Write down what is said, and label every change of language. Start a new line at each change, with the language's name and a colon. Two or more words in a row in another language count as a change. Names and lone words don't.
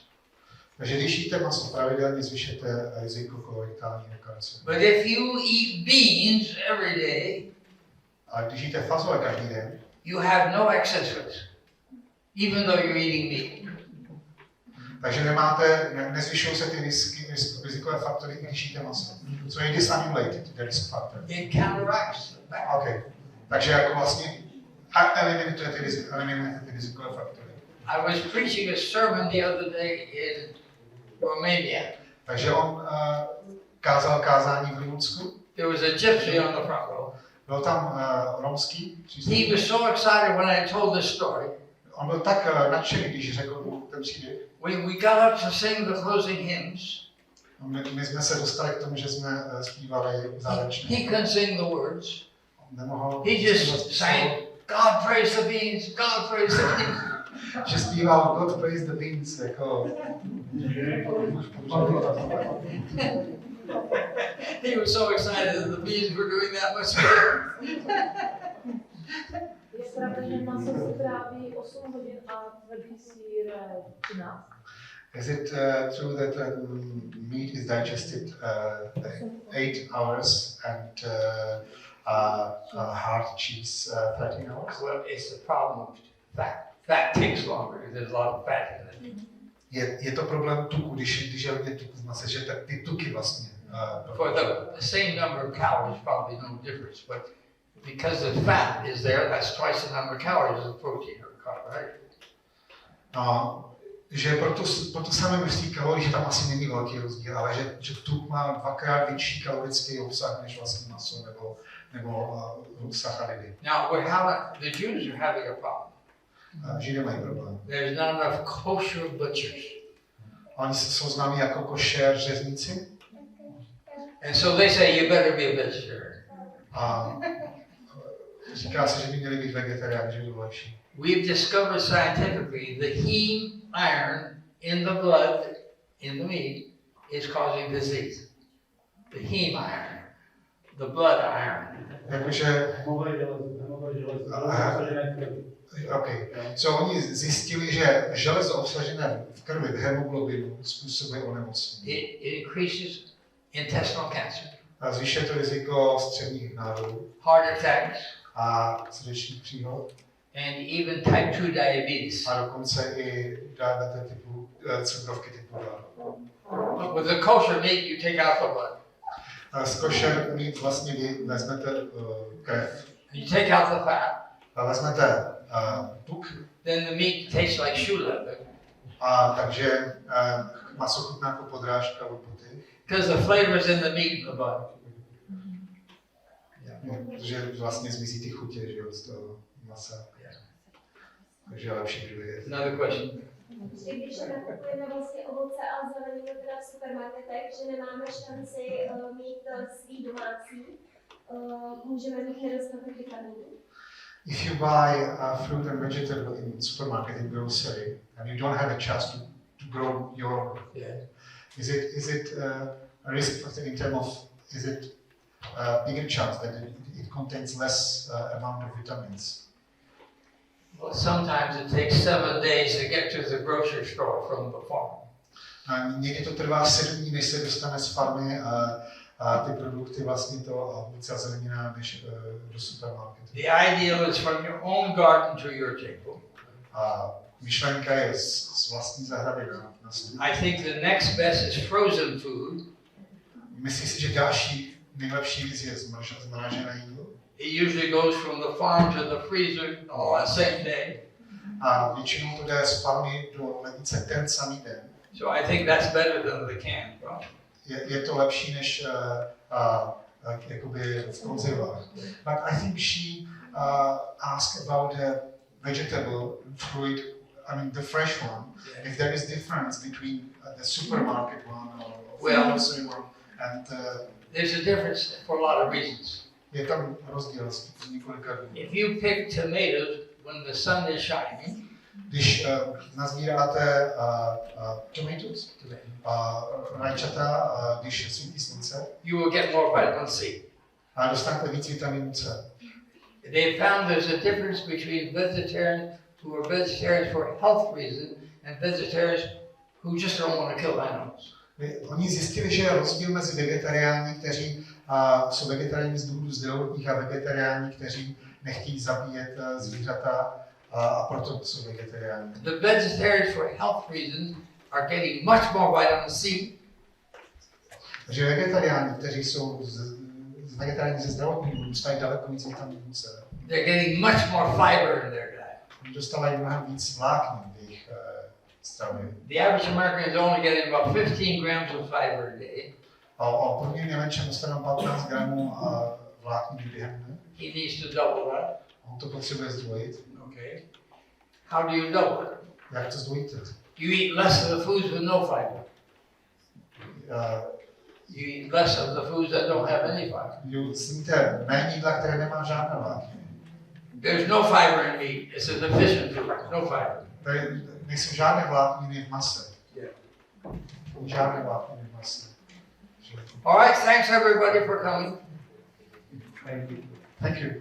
Czech: Takže když jíte maso pravidelně, zvyšujete riziko kolorektálního karcinomu.
English: But if you eat beans every day,
Czech: a když jíte fazole každý den,
English: you have no excess risk, even though you're eating meat.
Czech: Takže nezvyšují se ty rizikové faktory, když jíte maso.
English: So it is unrelated, the risk factor. It counteracts the fact. Okay.
Czech: Takže jako vlastně eliminujete ty rizikové faktory.
English: I was preaching a sermon the other day in Romania.
Czech: Takže on kázal kázání v Rumunsku.
English: There was a gypsy on the front row.
Czech: Byl tam romský příslušník.
English: He was so excited when I told this story.
Czech: On byl tak nadšený, když řekl ten příběh.
English: We got up to sing the closing hymns.
Czech: My jsme se dostali k tomu, že jsme zpívali závěrečné.
English: He couldn't sing the words.
Czech: Nemohl.
English: He just sang, God praise the beans, God praise the beans.
Czech: Že zpíval
English: God praise the beans,
Czech: jako...
English: He was so excited that the beans were doing that much better.
Czech: Je pravda, že maso se tráví 8 hodin a tvrdý sýr 13?
English: Is it true that meat is digested 8 hours and hard cheese 13 hours? Well, it's the problem of fat. Fat takes longer because there's a lot of fat in it.
Czech: Je to problém tuku, když je hodně tuku v mase, že ty tuky vlastně.
English: For the same number of calories, probably no difference, but because the fat is there, that's twice the number of calories as protein or carbohydrate.
Czech: Že pro to samé množství kalorií, že tam asi není velký rozdíl, ale že tuk má 2krát větší kalorický obsah než vlastně maso nebo sacharidy.
English: Now the Jews are having a problem.
Czech: Židé mají problém.
English: There's not enough kosher butchers.
Czech: Oni jsou známí jako košer řezníci.
English: And so they say you better be a vegetarian.
Czech: A říká se, že by měli být vegetariáni, že by bylo lepší.
English: We've discovered scientifically the heme iron in the blood, in the meat, is causing disease. The heme iron, the blood iron.
Czech: Jakože... Okay. So oni zjistili, že železo obsažené v krvi, v hemoglobinu, způsobuje onemocnění.
English: It increases intestinal cancer.
Czech: A zvyšuje to riziko střevních nádorů.
English: Heart attacks.
Czech: A srdečních příhod.
English: And even type 2 diabetes.
Czech: A dokonce i diabetes typu cukrovky typu 2.
English: With the kosher meat, you take out the blood.
Czech: Z
English: kosher meat
Czech: vlastně vy vezmete krev.
English: You take out the fat.
Czech: A vezmete tuk.
English: Then the meat tastes like shoe leather.
Czech: A takže maso chutná jako podrážka od boty.
English: Because the flavors in the meat and the blood.
Czech: Protože vlastně zmizí ty chutě, že jo, z toho masa. Takže je lepší, kdyby je.
English: Another question.
Czech: Když nakupujeme vlastně ovoce a zeleninu teda v supermarketech, že nemáme šanci mít svý domácí, můžeme mít nedostatek vitaminů.
English: If you buy fruit and vegetable in supermarket, in grocery, and you don't have a chance to grow your, is it a risk factor in terms of, is it a bigger chance that it contains less amount of vitamins? Well, sometimes it takes 7 days to get to the grocery store from the farm.
Czech: A někdy to trvá 7 dní, než se dostane z farmy a ty produkty vlastně to ovoce a zelenina než do supermarketu.
English: The ideal is from your own garden to your table.
Czech: A myšlenka je z vlastní zahrady na stůl.
English: I think the next best is frozen food.
Czech: Myslím si, že další nejlepší věc je zmražené jídlo.
English: It usually goes from the farm to the freezer on the same day.
Czech: A většinou to jde z farmy do lednice ten samý den.
English: So I think that's better than the canned crop.
Czech: Je to lepší než jakoby v konzervách.
English: But I think she asked about the vegetable fruit, I mean the fresh one. If there is difference between the supermarket one or grocery one and there's a difference for a lot of reasons.
Czech: Je tam rozdíl z několika důvodů.
English: If you pick tomatoes when the sun is shining,
Czech: když nazbíráte tomatoes, rajčata, když svítí slunce,
English: you will get more vitamin C.
Czech: A dostanete víc vitamínu C.
English: They found there's a difference between vegetarians who are vegetarians for health reasons and vegetarians who just don't want to kill animals.
Czech: Oni zjistili, že je rozdíl mezi vegetariány, kteří jsou vegetariáni z důvodu zdravotních a vegetariáni, kteří nechtějí zabíjet zvířata a proto jsou vegetariáni.
English: The vegetarians for health reasons are getting much more vitamin C.
Czech: Takže vegetariáni, kteří jsou vegetariáni ze zdravotních důvodů, dostají daleko víc vitamínu C.
English: They're getting much more fiber in their diet.
Czech: Dostávají mnohem víc vláknin v jejich stravě.
English: The average American is only getting about 15 grams of fiber a day.
Czech: A průměrný Němečan dostane 15 gramů vláknin během dne.
English: He needs to double that.
Czech: On to potřebuje zdvojit.
English: Okay. How do you double it?
Czech: Jak to zdvojíte?
English: You eat less of the foods with no fiber. You eat less of the foods that don't have any fiber.
Czech: Sníte méně jídla, které nemá žádné vlákniny.
English: There's no fiber in meat. It's a deficient food. No fiber.
Czech: Tady nejsou žádné vlákniny v mase.
English: Yeah.
Czech: Žádné vlákniny v mase.
English: All right, thanks everybody for coming. Thank you. Thank you.